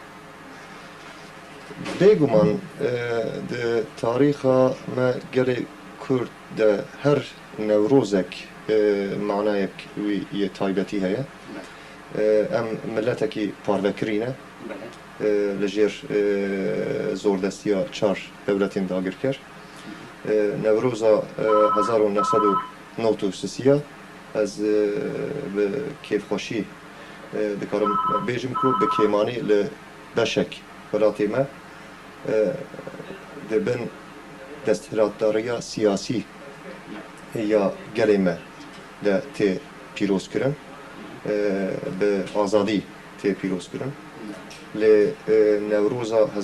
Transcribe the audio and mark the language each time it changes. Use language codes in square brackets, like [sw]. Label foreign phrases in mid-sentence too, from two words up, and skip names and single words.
[ku] بێگومان تاریخا ما گەلێ کورد هەر نەورۆزێک معنایەک وی تایبەتی هەیە ئەم ملەتێکی پارڤەکرینە لەژێر زۆردەستیە چار دەولەتین داگیرکرد نەورۆزە 1993 ئەز بە کێفخۆشی دەکارم بێژم کو بە کێمانی لە بەشێک وڵاتی me dibin desthilatdariya siyasî ya gelê me de tê pîrozkirin bi azadî tê pîrozkirin lê Newroza